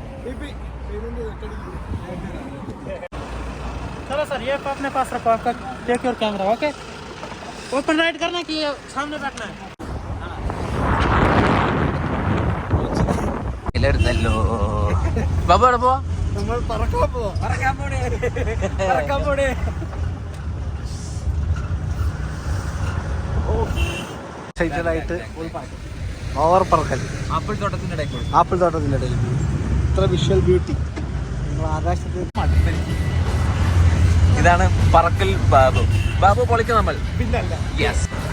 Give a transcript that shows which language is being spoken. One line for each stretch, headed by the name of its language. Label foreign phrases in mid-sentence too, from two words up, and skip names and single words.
Hindi: चलो सर ये अपने पास रखो आपका
English: take your camera okay open right
Hindi: करना कि सामने बैठना है
Malayalam: എടുത്തല്ലോ ബാബു എവിടെ പോവാ നമ്മൾ പറക്കാൻ പോണേ എക്സൈറ്റഡായിട്ട് ഓവർ പറക്കൽ ആപ്പിൾ തോട്ടത്തിന്റെ ഇടയ്ക്ക് ആപ്പിൾ തോട്ടത്തിൻ്റെ ഇടയിൽ ഇത്ര
English: visual beauty
Malayalam: നിങ്ങൾ ആകാശത്ത് ഇതാണ് പറക്കൽ ബാബു ബാബു പൊളിക്കും നമ്മൾ പിന്നല്ല യെസ്